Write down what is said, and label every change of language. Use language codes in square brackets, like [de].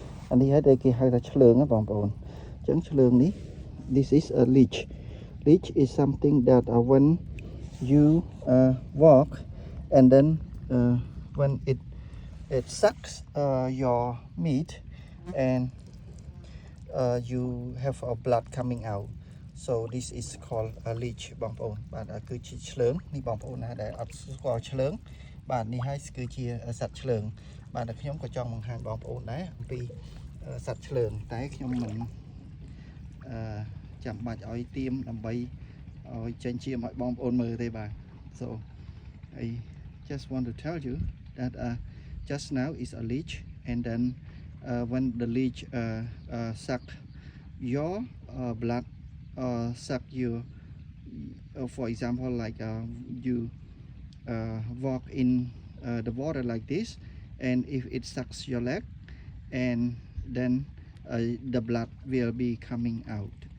[km] អានេះហើយគេហៅថាឆ្លើងណាបងប្អូនអញ្ចឹងឆ្លើងនេះ [en] this is a leech is something that when you walk and then when it sucks your meat and you have a blood coming out. So this is called a leech [km] បងប្អូនបាទគឺជាឆ្លើងនេះបងប្អូនណាដែលអត់ស្គាល់ឆ្លើងបាទនេះហើយគឺជាសត្វឆ្លើងបាទខ្ញុំក៏ចង់បង្ហាញបងប្អូនដែរអំពីសត្វឆ្លើងតែខ្ញុំមិនចាំបាច់ឲ្យទៀមដើម្បីឲ្យចេញជាឲ្យបងប្អូនមើលទេបាទ so [en] I just want to tell you that just now is a leech, and then when the leech suck your blood, suck your, for example, like you walk in the water like this, and if it sucks your leg, and then the blood will be coming out.